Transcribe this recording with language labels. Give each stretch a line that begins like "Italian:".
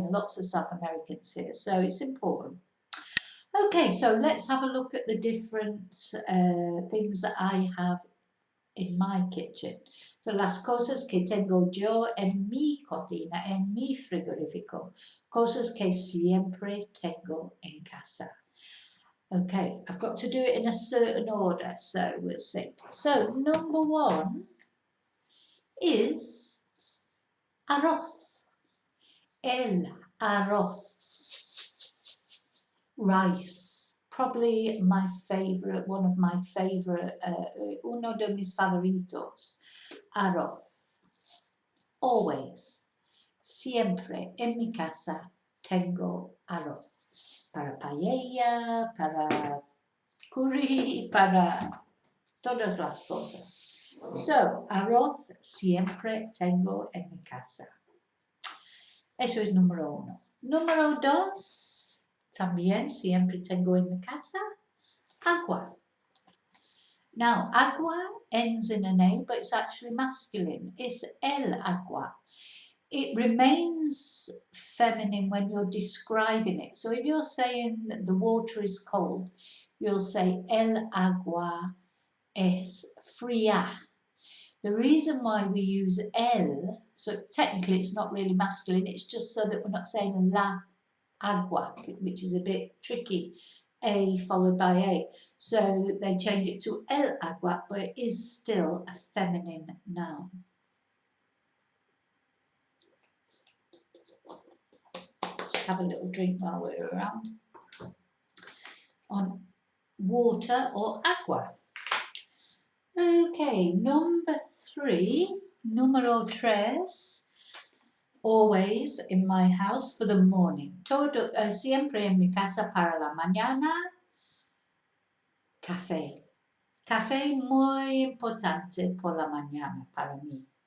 English: There are lots of South Americans here, so it's important. Okay, so let's have a look at the different things that I have in my kitchen.
Spanish: So las cosas que tengo yo en mi cocina, en mi frigorífico, cosas que siempre tengo en casa.
English: Okay, I've got to do it in a certain order, so we'll see. So number one is arroz, el arroz. Rice, probably my favorite, one of my favorite,
Spanish: uno de mis favoritos,
English: arroz.
Spanish: Always, siempre en mi casa tengo arroz. Para paella, para curry, para todas las cosas. So, arroz siempre tengo en mi casa. Eso es número uno. Número dos, también siempre tengo en mi casa, agua.
English: Now, agua ends in an A, but it's actually masculine. It's el agua. It remains feminine when you're describing it. So if you're saying that the water is cold, you'll say
Spanish: el agua es fría.
English: The reason why we use el, so technically it's not really masculine, it's just so that we're not saying la agua, which is a bit tricky. A followed by A. So they change it to el agua, but it is still a feminine noun. Just have a little drink while we're around. On water or agua. Okay, number 3,
Spanish: número 3.
English: Always in my house for the morning.
Spanish: Siempre en mi casa para la mañana. Café. Café muy importante por la mañana para mí.